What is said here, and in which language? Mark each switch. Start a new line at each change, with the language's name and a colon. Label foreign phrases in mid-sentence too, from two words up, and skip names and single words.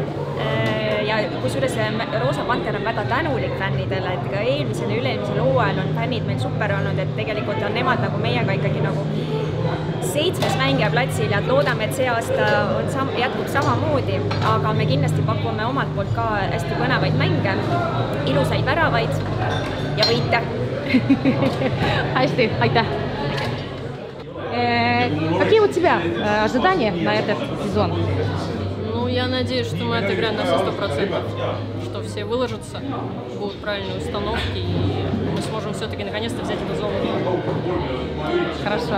Estonian: Ja kusjuures Roosa Panter on väga tänulik fännidele, et ka eelmisel ja üle-eelmisel hooajal on fännid meil super olnud, et tegelikult on nemad nagu meiega ikkagi nagu 7. mängija platsil ja loodame, et see aasta jätkub samamoodi, aga me kindlasti pakume omalt poolt ka hästi põnevaid mänge, ilusaid väravaid ja võite. Hästi, aitäh!
Russian: Какие у тебя ожидания на этот сезон? Я надеюсь, что мы отыграем на 100%, что все выложатся, будут правильные установки, и мы сможем все-таки наконец-то взять эту зону. Хорошо.